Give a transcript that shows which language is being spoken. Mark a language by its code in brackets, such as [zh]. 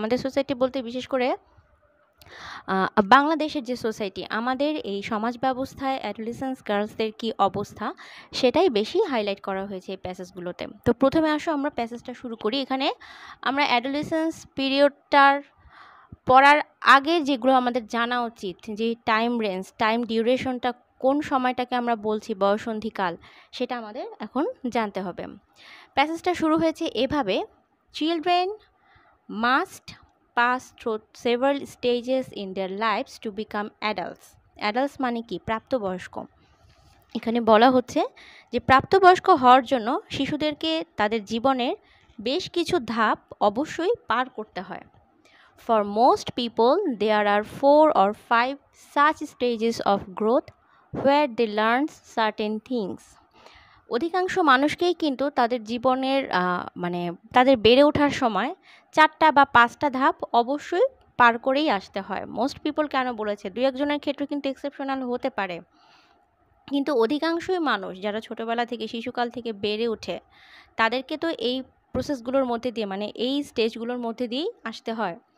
[bn] আমাদের সোসাইটি বলতে বিশেষ করে বাংলাদেশের যে সোসাইটি, আমাদের এই সমাজ ব্যবস্থায় অ্যাডোলেসেন্স গার্লসদের কী অবস্থা সেটাই বেশি হাইলাইট করা হয়েছে এই প্যাসেজগুলোতে। তো প্রথমে আসো আমরা প্যাসেজটা শুরু করি। এখানে আমরা অ্যাডোলেসেন্স পিরিয়ডটার পড়ার আগে যেগুলো আমাদের জানা উচিত, যে টাইম রেঞ্জ, টাইম ডিউরেশনটা, কোন সময়টাকে আমরা বলছি বয়সন্ধিকাল, সেটা আমাদের এখন জানতে হবে। প্যাসেজটা শুরু হয়েছে এভাবে: [en] Children must pass through several stages in their lives to become adults. [bn] Adults মানে কি? প্রাপ্তবয়স্ক। এখানে বলা হচ্ছে যে প্রাপ্তবয়স্ক হওয়ার জন্য শিশুদেরকে তাদের জীবনের বেশ কিছু ধাপ অবশ্যই পার করতে হয়। [en] For most people, there are 4 or 5 such stages of growth where they learn certain things. [bn] অধিকাংশ মানুষকেই কিন্তু তাদের জীবনের তাদের বেড়ে ওঠার সময় 4টা বা 5টা ধাপ অবশ্যই পার করেই আসতে হয়। [en] most people [bn] কেন বলেছে? 2-1জনের ক্ষেত্রে কিন্তু এক্সেপশনাল হতে পারে, কিন্তু অধিকাংশই মানুষ যারা ছোটোবেলা থেকে, শিশুকাল থেকে বেড়ে ওঠে, তাদেরকে তো এই প্রসেসগুলোর মধ্যে দিয়ে এই স্টেজগুলোর মধ্যে দিয়েই আসতে হয়।